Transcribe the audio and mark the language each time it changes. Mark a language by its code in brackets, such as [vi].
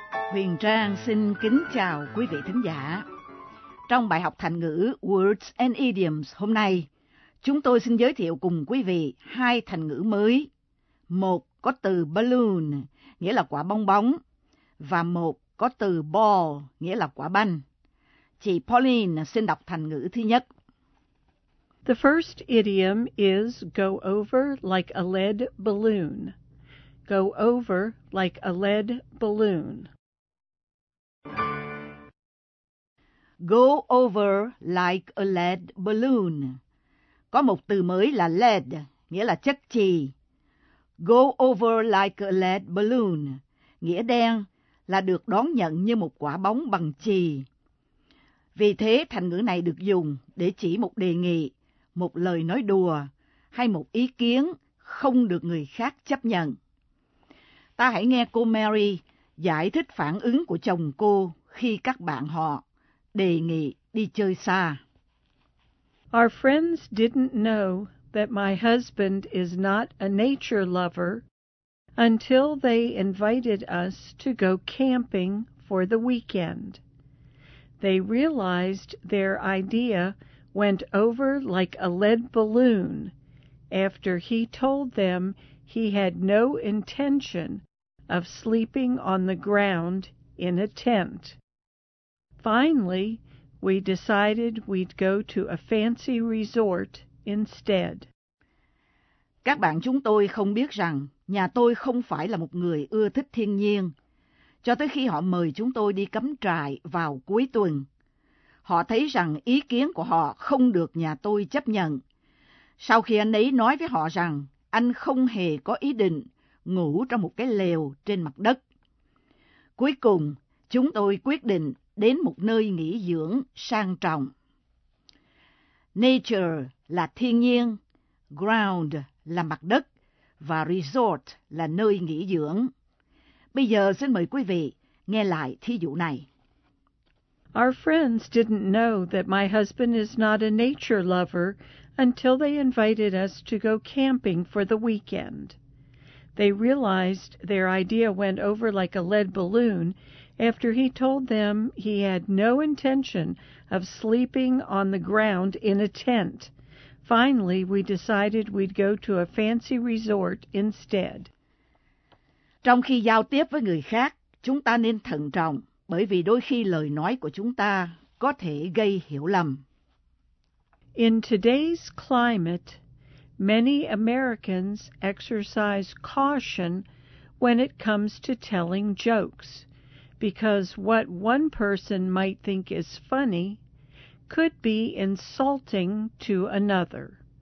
[vi] Huyền Trang xin kính chào quý vị thính giả. Trong bài học thành ngữ Words and Idioms hôm nay, chúng tôi xin giới thiệu cùng quý vị hai thành ngữ mới. Một có từ balloon, nghĩa là quả bong bóng, và một có từ ball, nghĩa là quả banh. Chị Pauline xin đọc thành ngữ thứ nhất. [en] The first idiom is go over like a lead balloon. Go over like a lead balloon. Go over like a lead balloon. [vi] Có một từ mới là lead, nghĩa là chất chì. [en] Go over like a lead balloon, [vi] nghĩa đen, là được đón nhận như một quả bóng bằng chì. Vì thế, thành ngữ này được dùng để chỉ một đề nghị, một lời nói đùa, hay một ý kiến không được người khác chấp nhận. Ta hãy nghe cô Mary giải thích phản ứng của chồng cô khi các bạn họ đề nghị đi chơi xa. [en] Our friends didn't know that my husband is not a nature lover until they invited us to go camping for the weekend. They realized their idea went over like a lead balloon after he told them he had no intention of sleeping on the ground in a tent. Finally, we decided we'd go to a fancy resort instead. [vi] Các bạn chúng tôi không biết rằng nhà tôi không phải là một người ưa thích thiên nhiên, cho tới khi họ mời chúng tôi đi cắm trại vào cuối tuần. Họ thấy rằng ý kiến của họ không được nhà tôi chấp nhận. Sau khi anh ấy nói với họ rằng anh không hề có ý định ngủ trong một cái lều trên mặt đất. Cuối cùng, chúng tôi quyết định đến một nơi nghỉ dưỡng sang trọng. Nature là thiên nhiên, ground là mặt đất và resort là nơi nghỉ dưỡng. Bây giờ xin mời quý vị nghe lại thí dụ này. [en] Our friends didn't know that my husband is not a nature lover until they invited us to go camping for the weekend. They realized their idea went over like a lead balloon after he told them he had no intention of sleeping on the ground in a tent. Finally, we decided we'd go to a fancy resort instead. [vi] Trong khi giao tiếp với người khác, chúng ta nên thận trọng bởi vì đôi khi lời nói của chúng ta có thể gây hiểu lầm. [en] In today's climate, many Americans exercise caution when it comes to telling jokes, because what one person might think is funny could be insulting to another.